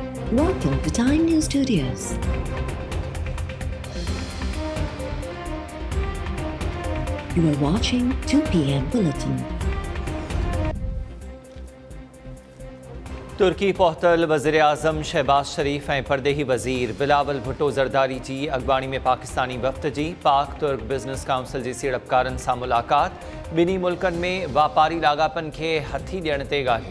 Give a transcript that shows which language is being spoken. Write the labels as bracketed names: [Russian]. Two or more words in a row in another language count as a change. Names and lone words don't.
[English] Welcome to Time News Studios. You are watching 2 p.m. Bulletin. [Sindhi] तुर्की पहुतल वज़ीर-ए-आज़म शहबाज शरीफ ऐं परदेही वज़ीर बिलावल भुट्टो ज़रदारी जी अॻवाणी में पाकिस्तानी वफ़्द जी पाक तुर्क बिज़नेस काउंसिल जी सीड़पकारनि सां मुलाक़ात। ॿिन्ही मुल्कनि में वापारी लाॻापनि खे हथी ॾियण ते ॻाल्हियूं।